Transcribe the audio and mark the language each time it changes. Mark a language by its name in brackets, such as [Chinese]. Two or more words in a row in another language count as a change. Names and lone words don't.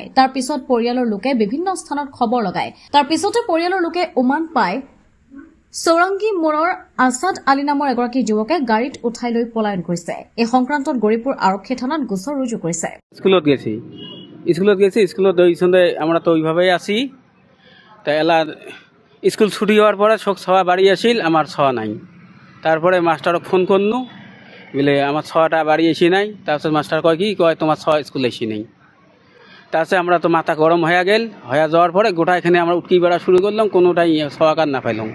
[Assamese] তাৰ পিছত পৰিয়ালৰ লোকে বিভিন্ন স্থানত খবৰ লগায়। তাৰ পিছতে পৰিয়ালৰ লোকে উমান পায় চৌৰাংগী মোড়ৰ আছাদ আলী নামৰ এগৰাকী যুৱকে গাড়ীত উঠাই লৈ পলায়ন কৰিছে। এই সংক্ৰান্তত গৌৰীপুৰ আৰক্ষী থানাত গোচৰ ৰুজু কৰিছে। [Rangpuri] স্কুলত গেছি স্কুলত আমরা তো ওইভাবেই আছি। তা এলা স্কুল ছুটি হওয়ার পরে সব ছওয়া বাড়ি আসিল, আমার ছওয়া নাই। তারপরে মাস্টারক ফোন করনু বলে আমার ছওয়াটা বাড়ি এসি নাই। তারপর মাস্টার কয় কি কয় তোমার ছওয়া স্কুল এসি নাই। তারপরে আমরা তো মাথা গরম হয়ে গেল, হয়ে যাওয়ার পরে গোটা এখানে আমরা উটকি বেড়া শুরু করলাম, কোনোটাই ছওয়াকার না পাইলাম।